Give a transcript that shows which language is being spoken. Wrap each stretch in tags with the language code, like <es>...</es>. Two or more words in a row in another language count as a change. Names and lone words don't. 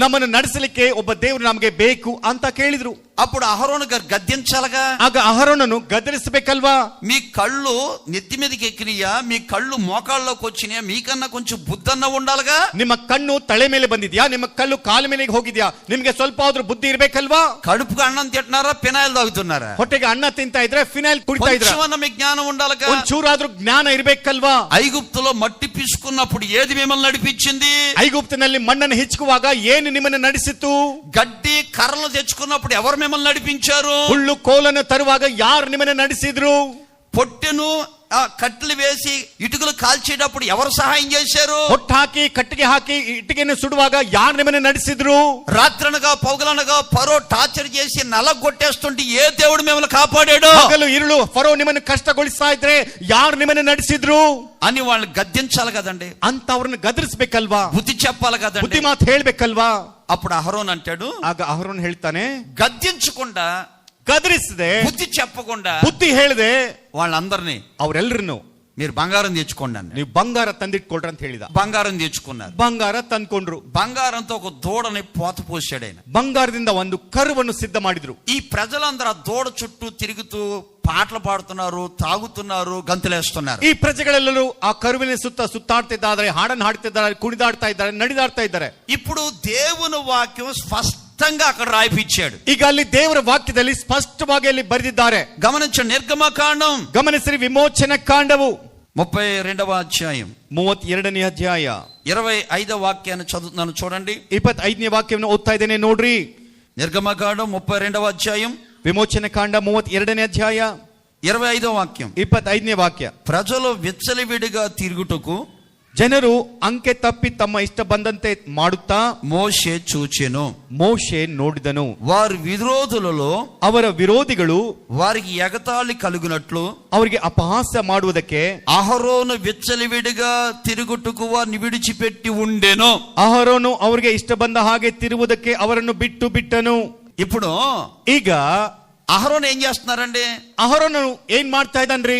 <kn>ನಮ್ಮನ್ನು ನಡೆಸಲಿಕ್ಕೆ ಒಬ್ಬ ದೇವರು ನಮ್ಗೆ ಬೇಕು ಅಂತ ಕೇಳಿದ್ರು.</kn> <te>అప్పుడు అహరోను గారు గద్దించాలగా.</te> <kn>ಆಗ ಅಹರೋನನು ಗದರಿಸಬೇಕಲ್ವಾ?</kn> <te>మీ కళ్ళు నెత్తి మీదకి ఎక్కినయా, మీ కళ్ళు మోకాళ్ళలోకి వచ్చినాయా, మీకన్నా కొంచెం బుద్ధన్న ఉండాలిగా.</te> <kn>ನಿಮ್ಮ ಕಣ್ಣು ತಲೆ ಮೇಲೆ ಬಂದಿದ್ಯಾ, ನಿಮ್ಮ ಕಲ್ಲು ಕಾಲ ಮೇಲೆ ಹೋಗಿದ್ಯಾ, ನಿಮ್ಗೆ ಸ್ವಲ್ಪ ಆದ್ರೂ ಬುದ್ಧಿ ಇರ್ಬೇಕಲ್ವಾ?</kn> <te>కడుపుకు అన్నం తింటున్నారా, ఫినాయిల్ తాగుతున్నారా?</te> <kn>ಹೊಟ್ಟೆಗೆ ಅನ್ನ ತಿಂತಾ ಇದ್ರೆ ಫಿನೈಲ್ ಕುಡಿತಾ ಇದ್ರೆ</kn> <te>కొంచెమన్నా మీకు జ్ఞానం ఉండాలిగా.</te> <kn>ಒಂಚೂರಾದ್ರೂ ಜ್ಞಾನ ಇರ್ಬೇಕಲ್ವಾ?</kn> <te>ఐగుప్తులో మట్టి పిసుకున్నప్పుడు ఏది మిమ్మల్ని నడిపించింది?</te> <kn>ಐಗುಪ್ತನಲ್ಲಿ ಮಣ್ಣನ್ನು ಹಿಚ್ಚುವಾಗ ಏನು ನಿಮ್ಮನ್ನು ನಡೆಸಿತು?</kn> <te>గడ్డి కర్రలు తెచ్చుకున్నప్పుడు ఎవరు మిమ్మల్ని నడిపించారు?</te> <kn>ಹುಲ್ಲು ಕೋಲನ್ನು ತರುವಾಗ ಯಾರು ನಿಮ್ಮನ್ನು ನಡೆಸಿದ್ರು?</kn> <te>పొట్టెను కట్టెలు వేసి ఇటుకలు కాల్చేటప్పుడు ఎవరు సహాయం చేశారు?</te> <kn>ಹೊಟ್ಟು ಹಾಕಿ ಕಟ್ಟಿಗೆ ಹಾಕಿ ಇಟ್ಟಿಗೆಯನ್ನು ಸುಡುವಾಗ ಯಾರು ನಿಮ್ಮನ್ನು ನಡೆಸಿದ್ರು?</kn> <te>రాత్రనగా పౌగలనగా ఫరో టార్చర్ చేసి నలగొట్టేస్తుంటే ఏ దేవుడు మిమ్మల్ని కాపాడాడు?</te> <kn>ಹಗಲು ಇರುಳು ಫರೋ ನಿಮ್ಮನ್ನು ಕಷ್ಟಗೊಳಿಸ್ತಾ ಇದ್ರೆ ಯಾರು ನಿಮ್ಮನ್ನು ನಡೆಸಿದ್ರು</kn> <te>అని వాళ్ళని గద్దించాలి కదండి,</te> <kn>ಅಂತ ಅವ್ರನ್ನ ಗದರಿಸಬೇಕಲ್ವಾ?</kn> <te>బుద్ధి చెప్పాలి</te> <kn>ಬುದ್ಧಿ</kn> <te>కదండి.</te> <kn>ಮಾತು ಹೇಳ್ಬೇಕಲ್ವಾ?</kn> <te>అప్పుడు అహరోన్ అంటాడు,</te> <kn>ಆಗ ಅಹರೋನ್ ಹೇಳ್ತಾನೆ,</kn> <te>గద్దించకుండా</te> <kn>ಗದರಿಸದೆ</kn> <te>బుద్ధి చెప్పకుండా</te> <kn>ಬುದ್ಧಿ ಹೇಳದೆ</kn> <te>వాళ్ళందరినీ</te> <kn>ಅವರೆಲ್ಲರನ್ನು</kn> <te>మీరు బంగారం తెచ్చుకోండి అన్న.</te> <kn>ನೀವು ಬಂಗಾರ ತಂದಿಟ್ಕೊಳ್ರಿ ಅಂತ ಹೇಳಿದ.</kn> <te>బంగారం తెచ్చుకున్నారు.</te> <kn>ಬಂಗಾರ ತಂದ್ಕೊಂಡ್ರು.</kn> <te>బంగారంతో ఒక దూడని పోత పోసాడు ఆయన.</te> <kn>ಬಂಗಾರದಿಂದ ಒಂದು ಕರುವನ್ನು ಸಿದ್ಧ ಮಾಡಿದ್ರು.</kn> <te>ఈ ప్రజలందరూ ఆ దూడ చుట్టూ తిరుగుతూ పాటలు పాడుతున్నారు, తాగుతున్నారు, గంతులేస్తున్నారు.</te> <kn>ಈ ಪ್ರಜೆಗಳೆಲ್ಲರೂ ಆ ಕರುವಿನ ಸುತ್ತಾಡ್ತಿದ್ದಾರೆ, ಹಾಡನ್ನು ಹಾಡ್ತಿದ್ದಾರೆ, ಕುಣಿದಾಡ್ತಾ ಇದ್ದಾರೆ, ನಡಿದಾಡ್ತಾ ಇದ್ದಾರೆ.</kn> <te>ఇప్పుడు దేవుని వాక్యం స్పష్టంగా అక్కడ రాయిపిచ్చాడు.</te> <kn>ಈಗ ಅಲ್ಲಿ ದೇವರ ವಾಕ್ಯದಲ್ಲಿ ಸ್ಪಷ್ಟವಾಗಿ ಅಲ್ಲಿ ಬರೆದಿದ್ದಾರೆ.</kn> <te>గమనించండి, నిర్గమకాండం</te> <kn>ಗಮನಿಸಿರಿ, ವಿಮೋಚನ ಕಾಂಡವು</kn> <te>32వ అధ్యాయం</te> <kn>32ನೇ ಅಧ್ಯಾಯ</kn> <te>25వ వాక్యాన్ని చదువుతున్నాను చూడండి.</te> <kn>25ನೇ ವಾಕ್ಯವನ್ನು ಓದ್ತಾ ಇದ್ದೇನೆ ನೋಡ್ರಿ.</kn> <te>నిర్గమకాండం 32వ అధ్యాయం</te> <kn>ವಿಮೋಚನ ಕಾಂಡ 32ನೇ ಅಧ್ಯಾಯ</kn> <te>25వ వాక్యం.</te> <kn>25ನೇ ವಾಕ್ಯ.</kn> <te>ప్రజలు విచ్చలవిడిగా తిరుగుటకు</te> <kn>ಜನರು ಅಂಕೆ ತಪ್ಪಿ ತಮ್ಮ ಇಷ್ಟ ಬಂದಂತೆ ಮಾಡುತ್ತಾ</kn> <te>మోషే చూచెను.</te> <kn>ಮೋಶೆ ನೋಡಿದನು.</kn> <te>వారి విరోధులలో</te> <kn>ಅವರ ವಿರೋಧಿಗಳು</kn> <te>వారికి ఎగతాళి కలుగునట్లు</te> <kn>ಅವರಿಗೆ ಅಪಹಾಸ್ಯ ಮಾಡುವುದಕ್ಕೆ</kn> <te>అహరోను విచ్చలవిడిగా తిరుగుటకు వారిని విడిచిపెట్టి ఉండెను.</te> <kn>ಅಹರೋನು ಅವರಿಗೆ ಇಷ್ಟ ಬಂದ ಹಾಗೆ ತಿರುವುದಕ್ಕೆ ಅವರನ್ನು ಬಿಟ್ಟನು.</kn> <te>ఇప్పుడు</te> <kn>ಈಗ</kn> <te>అహరోను ఏం చేస్తున్నారండి?</te> <kn>ಅಹರೋನು ಏನ್ ಮಾಡ್ತಾ ಇದ್ದಾನ್ರಿ?</kn>